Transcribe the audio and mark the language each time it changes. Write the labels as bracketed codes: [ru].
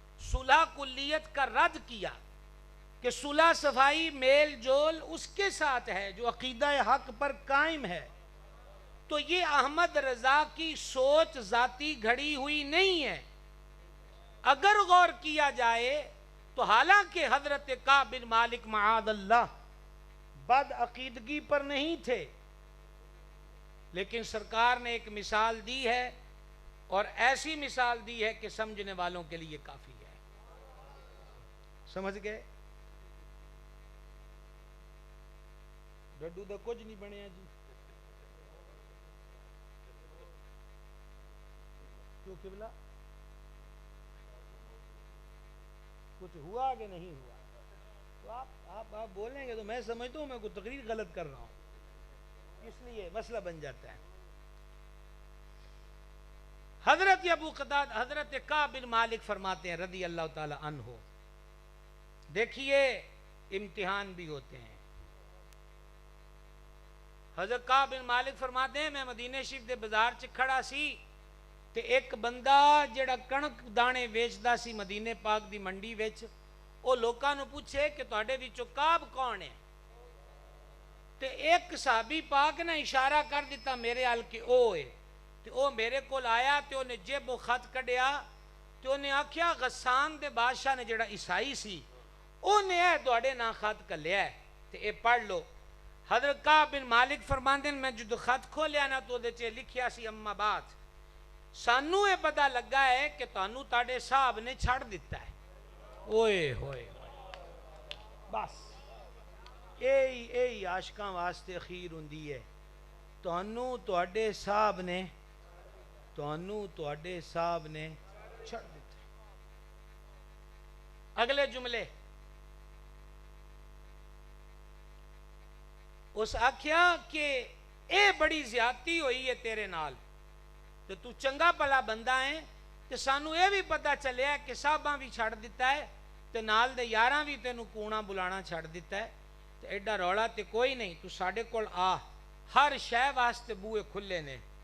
[ur] صلح کلیت کا رد کیا کہ صلح صفائی میل جول اس کے ساتھ ہے جو عقیدہ حق پر قائم ہے، تو یہ احمد رضا کی سوچ ذاتی گھڑی ہوئی نہیں ہے۔ اگر غور کیا جائے تو حالانکہ حضرت کعب بن مالک معاذ اللہ بد عقیدگی پر نہیں تھے، لیکن سرکار نے ایک مثال دی ہے اور ایسی مثال دی ہے کہ سمجھنے والوں کے لیے کافی ہے. سمجھ گئے؟ [pa] ڈڈو دا کچھ نہیں بنیا جی. [ur] کیوں قبلہ کچھ ہوا کہ نہیں ہوا؟ تو آپ بولیں گے تو میں سمجھتا ہوں میں کوئی تقریر غلط کر رہا ہوں، اس لیے مسئلہ بن جاتا ہے. حضرت ابو قتادہ حضرت کعب بن مالک فرماتے ہیں رضی اللہ تعالی عنہ، دیکھیے امتحان بھی ہوتے ہیں. [pa] حضرت کعب بن مالک فرماتے ہیں میں مدینے شریف دے بازار چ کھڑا سی تے ایک بندہ جڑا کنک دانے ویچدا سی مدینے پاک دی منڈی وچ، او لوکاں نو پوچھے کہ تواڈے وچوں کعب کون ہے؟ تے ایک صحابی پاک نے اشارہ کر دیتا میرے ال کہ او ہے. تے او میرے کول آیا تے اونے جیبوں خط کڈیا تے اونے آکھیا غسان دے بادشاہ نے جڑا عیسائی سی اونے اے تواڈے نام خط کلیا ہے تے اے پڑھ لو. حضرت کعب بن مالک فرماندے میں جدو خط کھولیا نا تو دے چے لکھیا سی اما بات سانو یہ پتہ لگا ہے کہ تانوں تاڑے صاحب نے چھڑ دیتا ہے. اوئے ہوئے بس اے عاشقاں واسطے اخیر ہوندی ہے. تانوں تواڈے صاحب نے چھڑ دیتا ہے. اگلے جملے اس آکھیا کہ اے بڑی زیادتی ہوئی ہے تیرے نال تے تو چنگا بھلا بندہ ہے تے سانو اے بھی پتہ چلیا کہ صاحباں بھی چھڑ دیتا ہے تے نال دے یاراں بھی تینوں کونا بلانا چھڑ دیتا ہے تے ایڈا رولا تے کوئی نہیں تو ساڈے کول آ ہر شے واسطے بوئے کھلے نے.